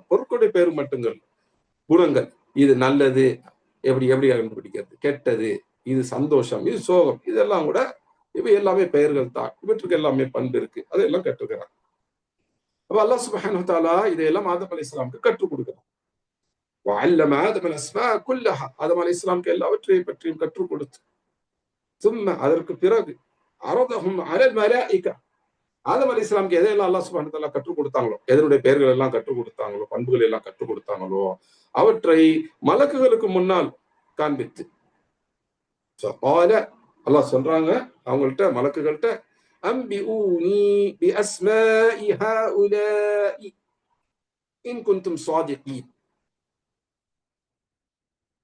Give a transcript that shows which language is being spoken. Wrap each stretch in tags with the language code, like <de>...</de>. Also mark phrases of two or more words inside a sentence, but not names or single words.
<ta>பொருட்களுடைய பேர் மட்டுங்கள், குணங்கள். இது நல்லது எப்படி எப்படி கண்டுபிடிக்கிறது, கெட்டது, இது சந்தோஷம், இது சோகம், இதெல்லாம் கூட இவை எல்லாமே பெயர்கள் தான். இவற்றுக்கு எல்லாமே பண்பு இருக்கு. அதெல்லாம் கற்றுக்கிறான். அப்ப அல்லாஹ்</ta> <ar>سبحانه وتعالى</ar> <ta>இதையெல்லாம் ஆதம் அலைஹிஸ்ஸலாமுக்கு கற்றுக் கொடுக்கிறான்.</ta> <ar>وعلم آدم الأسماء كلها</ar> <ta>ஆதம் அலைஹிஸ்ஸலாமுக்கு எல்லாவற்றையும் பற்றியும் கற்றுக் கொடுத்து ثم அதற்கு பிறகு</ta> <ar>عرضهم على الملائكة</ar> <ta>ஆதம் அலைஹிஸ்ஸலாமுக்கு எதையெல்லாம் அல்லாஹ்</ta> <ar>سبحانه وتعالى</ar> <ta>கற்றுக் கொடுத்தாங்களோ, எதனுடைய பெயர்கள் எல்லாம் கற்றுக் கொடுத்தாங்களோ, பண்புகள் எல்லாம் கற்றுக் கொடுத்தாங்களோ, அவற்றை மலக்குகளுக்கு முன்னால் காண்பித்து فقال அல்லாஹ் சொல்றாங்க அவங்கள்ட்ட மலக்குகள்ட்ட</ta> <ar>أنبئوني بأسماء هؤلاء إن كنتم صادقين.</ar>